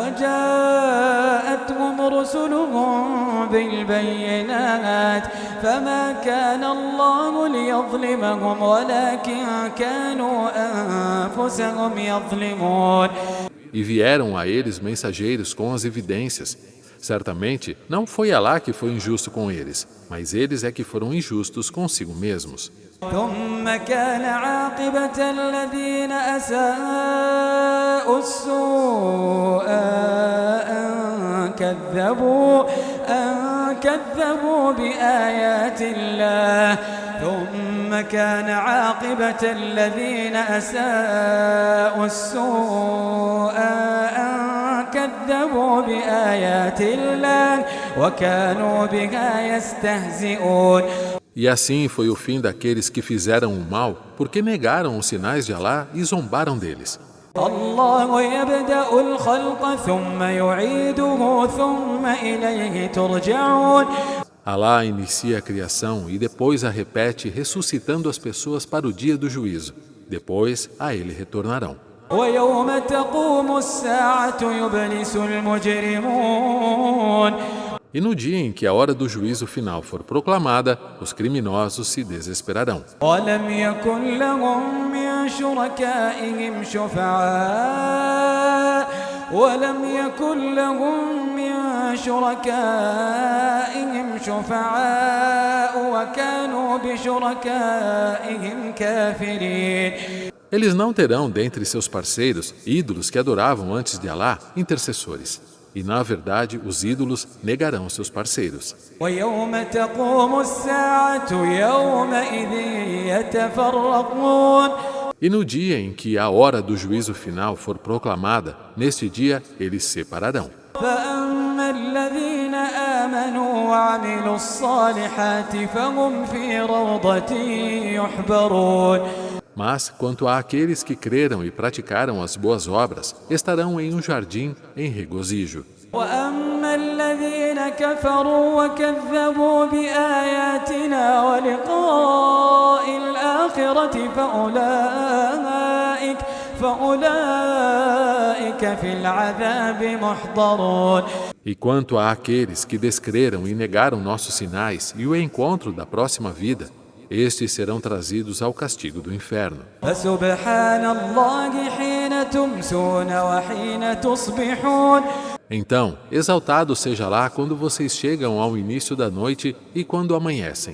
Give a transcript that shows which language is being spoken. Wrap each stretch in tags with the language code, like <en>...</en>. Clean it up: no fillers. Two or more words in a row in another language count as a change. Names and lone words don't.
<ar>وجاءتهم رسلهم بالبينات فما كان الله ليظلمهم ولكن كانوا أنفسهم يظلمون.</ar> <pt>E vieram a eles mensageiros com as evidências. Certamente, não foi Alá que foi injusto com eles, mas eles é que foram injustos consigo mesmos.</pt> <ar>ثم كان عاقبة الذين أساءوا السوء أن كذبوا بآيات الله. ثم كان عاقبة الذين أساءوا السوء أن كذبوا بآيات الله وكانوا بها يستهزئون.</ar> <pt>E assim foi o fim daqueles que fizeram o mal, porque negaram os sinais de Alá e zombaram deles.</pt> <ar>الله يبدأ الخلق ثم يعيده ثم إليه ترجعون.</ar> <pt>Alá inicia a criação e depois a repete, ressuscitando as pessoas para o dia do juízo. Depois, a ele retornarão.</pt> <ar>ويوم تقوم الساعة يبلس المجرمون.</ar> <pt>E no dia em que a hora do juízo final for proclamada, os criminosos se desesperarão.</pt> <ar>ولم يكن لهم من شركائهم شفعاء ولم يكن لهم من شركائهم شفعاء وكانوا بشركائهم كافرين.</ar> <pt>Eles não terão dentre seus parceiros, ídolos que adoravam antes de Alá, intercessores. E, na verdade, os ídolos negarão seus parceiros.</pt> <ar>ويوم تقوم الساعة يومئذ يتفرقون.</ar> <pt>E no dia em que a hora do juízo final for proclamada, neste dia eles separarão.</pt> <ar>فأما الذين آمنوا وعملوا الصالحات فهم في روضة يحبرون.</ar> <pt>Mas, quanto àqueles que creram e praticaram as boas obras, estarão em um jardim em regozijo.</pt> <ar>وأما الذين كفروا وكذبوا بآياتنا ولقاء الآخرة فأولئك في العذاب محضرون.</ar> <pt>E quanto àqueles que descreram e negaram nossos sinais e o encontro da próxima vida, estes serão trazidos ao castigo do inferno.</pt> <ar>فسبحان الله حين تمسون وحين تصبحون.</ar> <pt>Então, exaltado seja lá quando vocês chegam ao início da noite e quando amanhecem.</pt>